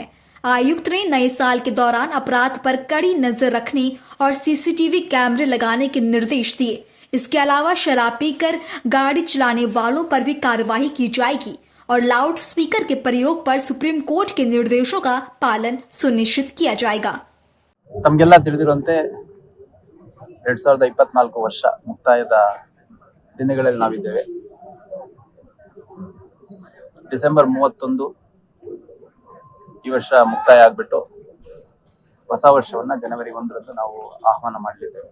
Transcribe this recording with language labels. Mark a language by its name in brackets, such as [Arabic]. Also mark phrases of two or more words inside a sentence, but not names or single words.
[Hindi] आयुक्त ने नए साल के दौरान अपराध पर कड़ी नजर रखने और [English] CCTV cameras [Hindi] लगाने के निर्देश दिए। इसके अलावा शराब पीकर गाड़ी चलाने वालों पर भी कार्रवाई की जाएगी और [English] loud speaker [Hindi] के प्रयोग पर सुप्रीम कोर्ट के निर्देशों का पालन सुनिश्चित किया जाएगा। [Kannada] ತಮಗೆಲ್ಲ ತಿಳಿದಿರುವಂತೆ 2024 ವರ್ಷ ಮುಕ್ತಾಯದ ದಿನಗಳಲ್ಲಿ ನಾವಿದ್ದೇವೆ. ಡಿಸೆಂಬರ್ 31 ಈ ವರ್ಷ ಮುಕ್ತಾಯ ಆಗ್ಬಿಟ್ಟು ಹೊಸ ವರ್ಷವನ್ನ ಜನವರಿ 1ರಂದು ನಾವು ಆಹ್ವಾನ ಮಾಡಲಿದ್ದೇವೆ.